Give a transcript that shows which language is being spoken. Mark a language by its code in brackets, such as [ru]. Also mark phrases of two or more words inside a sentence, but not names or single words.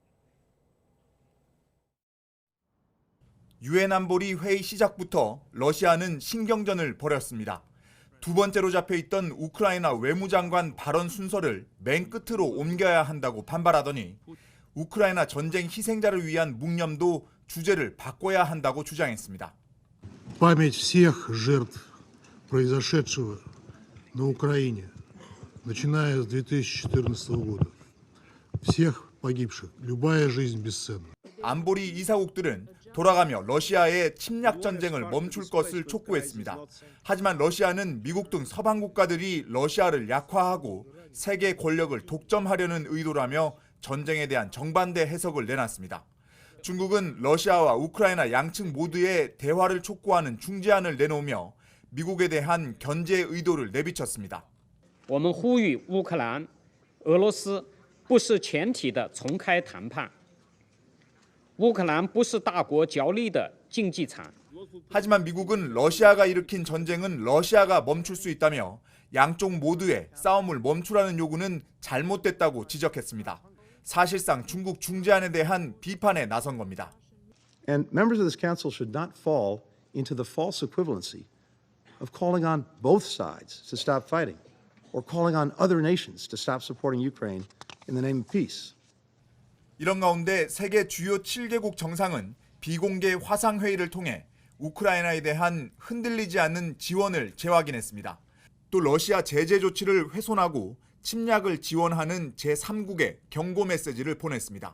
[ko] 유엔 안보리 회의 시작부터 러시아는 신경전을 벌였습니다. 두 번째로 잡혀있던 우크라이나 외무장관 발언 순서를 맨 끝으로 옮겨야 한다고 반발하더니 우크라이나 전쟁 희생자를 위한 묵념도 주제를 바꿔야 한다고 주장했습니다. [ru] Память всех жертв произошедшего на Украине, начиная с 2014 года. Всех погибших. Любая жизнь бесценна. [ko] 안보리 이사국들은 돌아가며 러시아의 침략 전쟁을 멈출 것을 촉구했습니다. 하지만 러시아는 미국 등 서방 국가들이 러시아를 약화하고 세계 권력을 독점하려는 의도라며 전쟁에 대한 정반대 해석을 내놨습니다. 중국은 러시아와 우크라이나 양측 모두의 대화를 촉구하는 중재안을 내놓으며 미국에 대한 견제 의도를 내비쳤습니다. [zh] 我们呼吁乌克兰、俄罗斯不是前提的重开谈判。乌克兰不是大国角力的竞技场。 [ko] 하지만 미국은 러시아가 일으킨 전쟁은 러시아가 멈출 수 있다며 양쪽 모두의 싸움을 멈추라는 요구는 잘못됐다고 지적했습니다. 사실상 중국 중재안에 대한 비판에 나선 겁니다. [en] And members of this council should not fall into the false equivalency of calling on both sides to stop fighting or calling on other nations to stop supporting Ukraine in the name of peace. [ko] 이런 가운데 세계 주요 7개국 정상은 비공개 화상회의를 통해 우크라이나에 대한 흔들리지 않는 지원을 재확인했습니다. 또 러시아 제재 조치를 훼손하고 침략을 지원하는 제3국에 경고 메시지를 보냈습니다.